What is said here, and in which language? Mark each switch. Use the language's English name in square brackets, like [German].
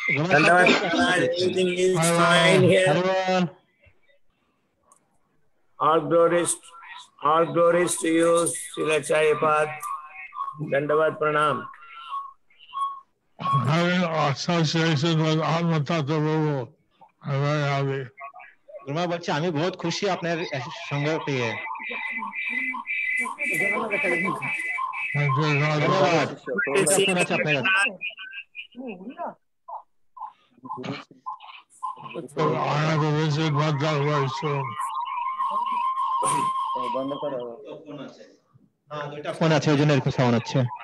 [English] Everything is fine here. All glories to you, Srila Chayapad. Dandavad Pranam. Having association with Atmatattva Prabhu, I'm very happy. [Bangla] গুরুমা বলছে আমি বহুত খুশি আপনার সঙ্গ পেয়ে। ধন্যবাদ আপনার [English] I have a visit one that way soon. [Bangla] বন্ধ করো দুইটা ফোন আছে ওই জন্য এরকম সাউন্ড হচ্ছে